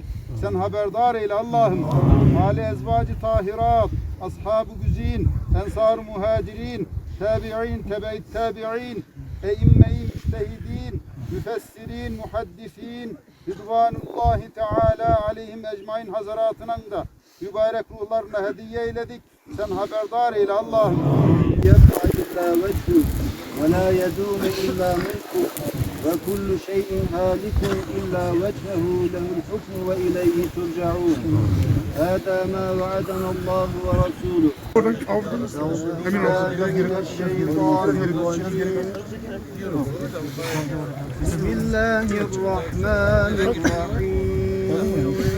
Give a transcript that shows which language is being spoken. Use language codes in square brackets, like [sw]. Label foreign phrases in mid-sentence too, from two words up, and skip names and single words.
[tr] Sen haberdar eyle Allah'ım. Ali ezvacı tahirat, ashab-ı güzin, ensar-ı muhacirin, tabi'in, tebe-i tabi'in, e'imme-i müçtehidin, müfessirin, muhaddisin, Rıdvanullahi Teala aleyhim ecmain hazaratının da mübarek ruhlarına hediye eyledik. Sen haberdar eyle Allah'ım. [ar] يبقى إلا وجهه ولا يدوم إلا ملكه وكل شيء هالك إلا وجهه له الحكم وإليه ترجعون هذا ما وعدنا الله ورسوله بسم الله الرحمن الرحيم